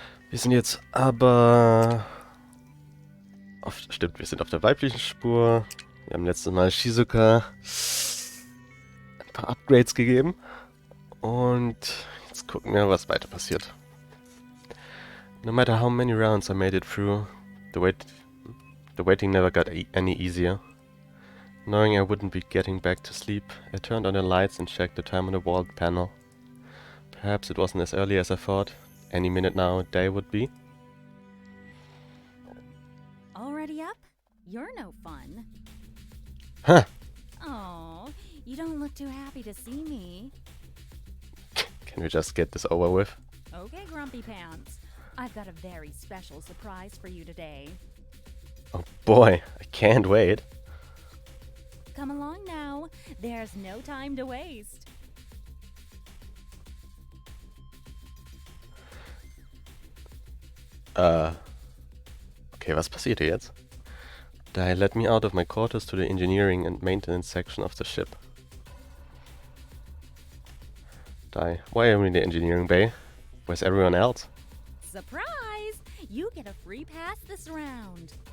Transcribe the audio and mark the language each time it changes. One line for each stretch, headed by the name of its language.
German: Wir sind jetzt aber wir sind auf der weiblichen Spur. Wir haben letztes Mal Shizuka ein paar Upgrades gegeben. Und jetzt gucken wir, was weiter passiert.
English: No matter how many rounds I made it through, the waiting never got any easier. Knowing I wouldn't be getting back to sleep, I turned on the lights and checked the time on the wall panel. Perhaps it wasn't as early as I thought. Any minute now, day would be. Already up? You're no fun. Huh. Oh, you don't look too happy to see me. Can we just get this over with? Okay, Grumpy Pants. I've got a very special surprise for you today. Oh boy, I can't wait. Come along now. There's no time to waste.
German: Okay, was passiert hier jetzt?
English: They let me out of my quarters to the engineering and maintenance section of the ship. Why are we in the engineering bay? Where's everyone else? Surprise! You get a free pass this round.